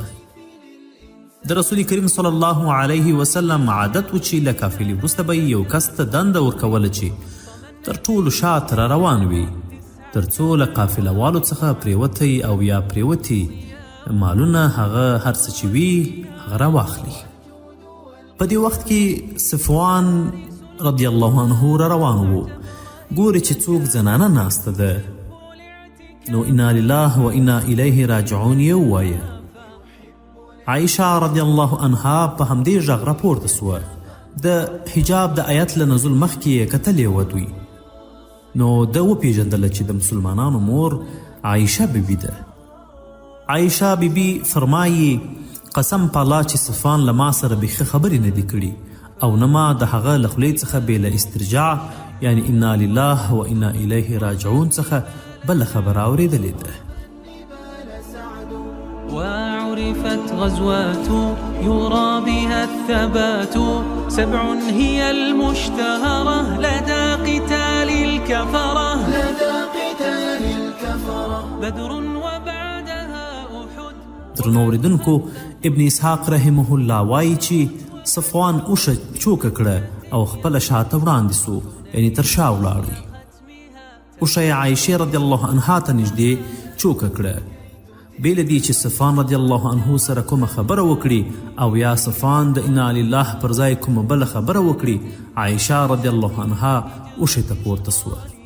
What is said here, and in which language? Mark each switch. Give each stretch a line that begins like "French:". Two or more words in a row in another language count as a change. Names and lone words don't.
Pashto: د رسول کریم
Arabic: صلی الله علیه وسلم
Pashto: عادت و چې له قافلې وروسته به یو کس ته دنده ورکوله چې تر ټولو شاته را روان وي، تر څو له قافله والو څخه پریوتی او یا پریوتي مالونه هغه هر څه چې وي هغه راواخلي. په دې وخت کې صفوان
Arabic: رضی الله عنه
Pashto: را روان و. ګوري چې څوک زنانه ناسته ده نو
Arabic: انا لله و انا الیه راجعون
Pashto: یې ووایه. عایشه
Arabic: رضی الله عنها
Pashto: په همدې غږ راپورته سوه. د حجاب د آیت له نزول مخکې یې کتلې وه دوی، نو ده وپېژندله چې د مسلمانانو مور عایشه بیبي ده. عایشه بیبي فرمایي قسم په الله چې صفان له ما سره بیخي خبرې نه دي کړي او نه ما د هغه له خولې څخه بې له استرجاع یعنی
Arabic: انا لله و انا الیه راجعون
Pashto: څخه بله خبره اورېدلې ده.
Arabic: وعرفت غزوات يرى بها الثبات 7 هي المشتهرة لدى قتال الكفرة بدر وبعدها أحد.
Pashto: درنو اوریدونکو، ابن اسحاق
Arabic: رحمه الله
Pashto: وایي چې صفوان اوښه چوکه کړه او خپله شاته وړاندې سو، یعنی تر شا ولاړی. اوښه یې عایشې
Arabic: رضی الله عنها
Pashto: ته نږدې چوکه کړه. بې له دې چې صفان
Arabic: رضی الله عنه
Pashto: سره کومه خبره وکړي او یا صفان د
Arabic: انا لله
Pashto: پر ځای کومه بله خبره وکړي، عایشه
Arabic: رضی الله عنها
Pashto: اوښې ته پورته سوه.